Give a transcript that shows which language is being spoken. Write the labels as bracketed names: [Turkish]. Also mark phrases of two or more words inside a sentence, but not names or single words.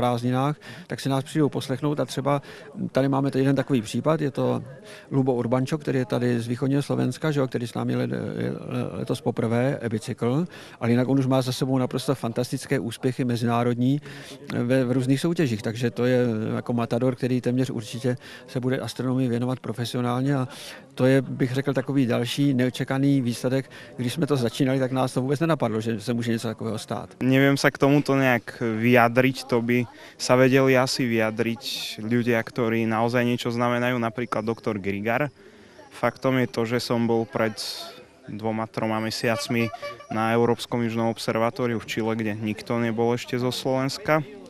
[Czech] prázdninách, tak si nás přijdou poslechnout a třeba tady máme jeden takový případ, je to Lubo Urbančo, který je tady z východního Slovenska, že jo, který s námi letos poprvé e-bicykl, ale jinak on už má za sebou naprosto fantastické úspěchy mezinárodní v různých soutěžích, takže to je jako matador, který téměř určitě se bude astronomii věnovat profesionálně a to je, bych řekl, takový další neočekaný výsledek. Když jsme to začínali, tak nás to vůbec nenapadlo, že se může něco takového stát. [Slovak] Neviem sa k tomuto nejak vyjadriť, to by sa vedeli asi vyjadriť ľudia, ktorí naozaj niečo znamenajú, napríklad doktor Grigar. Faktom je to, že som bol pred 2-3 mesiacmi na Európskom južnom observatóriu v Čile, kde nikto nebol ešte zo Slovenska.